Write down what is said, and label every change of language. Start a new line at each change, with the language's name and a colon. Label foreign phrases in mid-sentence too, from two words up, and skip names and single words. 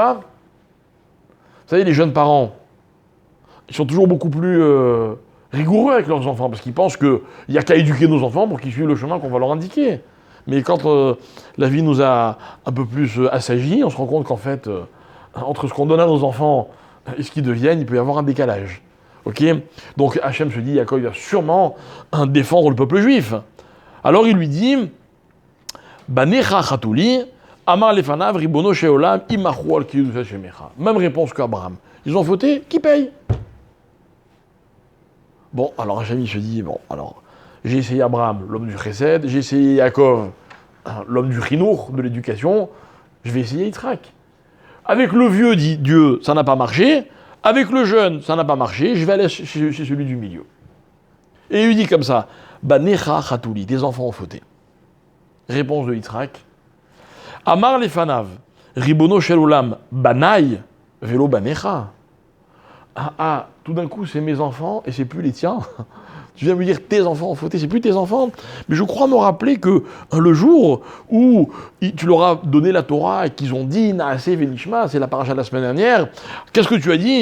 French: Vous savez, les jeunes parents, ils sont toujours beaucoup plus rigoureux avec leurs enfants, parce qu'ils pensent qu'il n'y a qu'à éduquer nos enfants pour qu'ils suivent le chemin qu'on va leur indiquer. Mais quand la vie nous a un peu plus assagis, on se rend compte qu'en fait, entre ce qu'on donne à nos enfants et ce qu'ils deviennent, il peut y avoir un décalage. Ok? Donc Hachem se dit, Yaakov va sûrement défendre le peuple juif. Alors il lui dit,
Hebrew: בניך חטאו לי, אמר לפניו רבונו של עולם, ימחו על קדושת שמך.
French: Même réponse qu'Abraham. Ils ont fauté, qui paye? Bon, alors Hachem se dit, bon, alors, j'ai essayé Abraham, l'homme du Chesed, j'ai essayé Yaakov, l'homme du Chinour, de l'éducation, je vais essayer Yitzhak. Avec le vieux, dit Dieu, ça n'a pas marché, avec le jeune, ça n'a pas marché, je vais aller chez celui du milieu. Et il lui dit comme ça,
Hebrew: בניך חטאו לי,
French: tes enfants ont fauté. Réponse de Yitzhak,
Hebrew: אמר לפניו, רבונו של עולם, בני, ולא בניך.
French: Tout d'un coup, c'est mes enfants et c'est plus les tiens. Tu viens me dire tes enfants ont fauté, c'est plus tes enfants. Mais je crois me rappeler que le jour où tu leur as donné la Torah et qu'ils ont dit
Hebrew: נעשה ונשמע,
French: c'est la paracha de la semaine dernière, qu'est-ce que tu as dit?